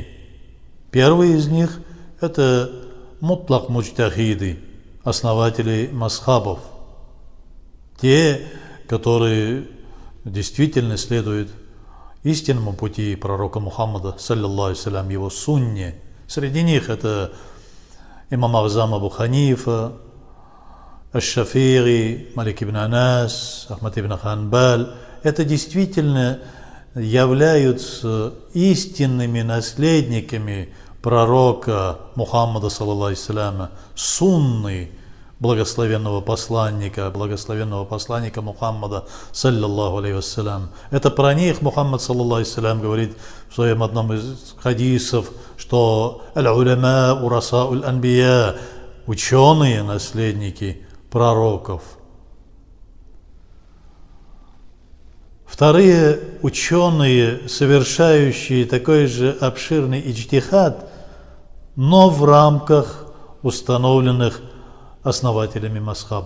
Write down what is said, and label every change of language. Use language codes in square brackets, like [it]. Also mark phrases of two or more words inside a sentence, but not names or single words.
[ru] Первый из них – это мутлак муджтахиды, основатели масхабов. Те, которые действительно следуют истинному пути пророка Мухаммада, [ar] صلى الله عليه, [ru] его сунне. Среди них это имам Азам Абу Ханифа, Аш-Шафири, Малик ибн Анас, Ахмад ибн Ханбаль. Это действительно являются истинными наследниками пророка Мухаммада, [ar] صلى الله عليه, [ru] сунны благословенного посланника Мухаммада, [ar] صلى الله عليه. [ru] Это про них Мухаммад, [ar] صلى الله عليه, [ru] говорит в своем одном из хадисов, что [ar] العلماء ورثة الأنبياء, [ru] ученые наследники пророков. Вторые ученые, совершающие такой же обширный иджтихад, но в рамках установленных основателями масхабов.